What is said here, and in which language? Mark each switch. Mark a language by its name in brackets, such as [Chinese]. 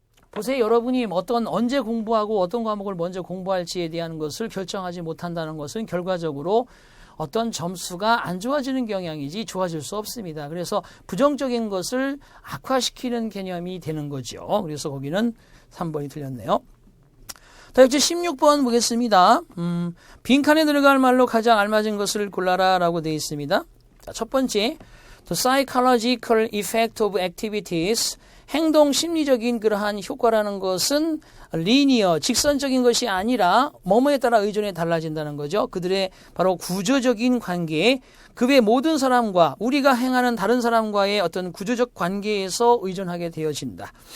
[Korean] 보세요. 여러분이 언제 공부하고 어떤 과목을 먼저 공부할지에 대한 것을 결정하지 못한다는 것은 결과적으로 어떤 점수가 안 좋아지는 경향이지 좋아질 수 없습니다. 그래서 부정적인 것을 악화시키는 개념이 되는 거죠. 그래서 거기는 3번이 틀렸네요. 자, 이제 16번 보겠습니다. 빈칸에 들어갈 말로 가장 알맞은 것을 골라라 라고 되어 있습니다. [English] 자, 첫 번째, The psychological effect of activities. [Korean] 행동 심리적인 그러한 효과라는 것은 리니어, 직선적인 것이 아니라 뭐뭐에 따라 의존해 달라진다는 거죠. 그들의 바로 구조적인 관계, 그 외 모든 사람과 우리가 행하는 다른 사람과의 어떤 구조적 관계에서 의존하게 되어진다.